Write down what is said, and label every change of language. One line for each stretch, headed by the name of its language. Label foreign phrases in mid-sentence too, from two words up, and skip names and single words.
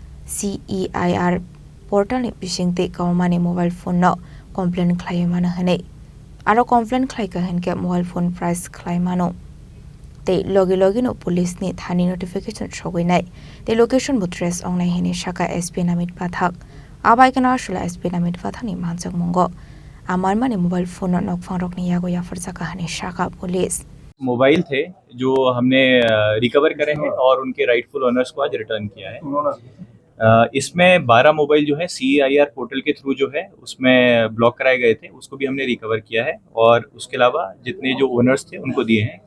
Kok Borok: CEIR portal ni bisingte kaumani mobile phone no complain khlaimana hane aro complain khlai kahanke mobile phone price khlaimano te logi no police ni thani notification shoginai te location butres ongnai hene shaka SP namit pathak abai kana shula SP namit pathani manchak mongo amar mane mobile phone no nokphang rokni yago yafarsa kahani shaka police
Hindi: मोबाइल थे जो हमने रिकवर करे हैं और उनके
English: rightful owners
Hindi: को आज रिटर्न किया है। इसमें 12 मोबाइल जो है CEIR पोर्टल के थ्रू जो है उसमें ब्लॉक कराए गए थे, उसको भी हमने रिकवर किया है और उसके अलावा जितने जो ओनर्स थे उनको दिए हैं।